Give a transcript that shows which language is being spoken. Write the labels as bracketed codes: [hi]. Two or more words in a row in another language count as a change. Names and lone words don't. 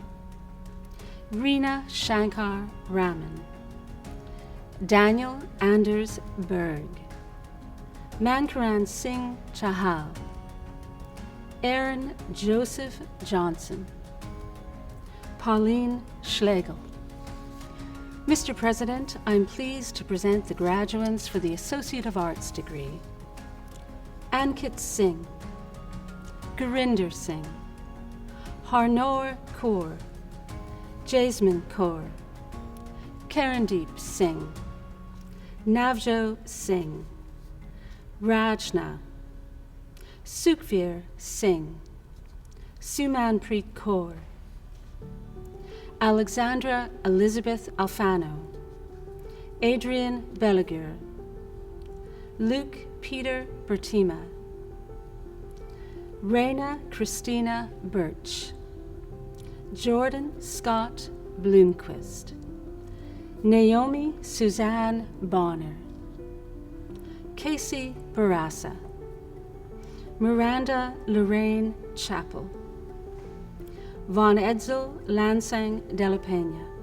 [en] Reena Shankar Raman, Daniel Anders Berg, Mankaran Singh Chahal, Aaron Joseph Johnson, Pauline Schlegel. Mr. President, I'm pleased to present the graduates for the Associate of Arts degree. Ankit Singh, Gurinder Singh, Harnoor Kaur, Jasmine Kaur, Karandeep Singh, Navjo Singh, Rajna, Sukhvir Singh, Sumanpreet Kaur, Alexandra Elizabeth Alfano, Adrian Belagur, Luke Peter Bertima, Raina Christina Birch, Jordan Scott Bloomquist, Naomi Suzanne Bonner, Casey Barassa, Miranda Lorraine Chappell, Von Edsel Lansang de la Peña,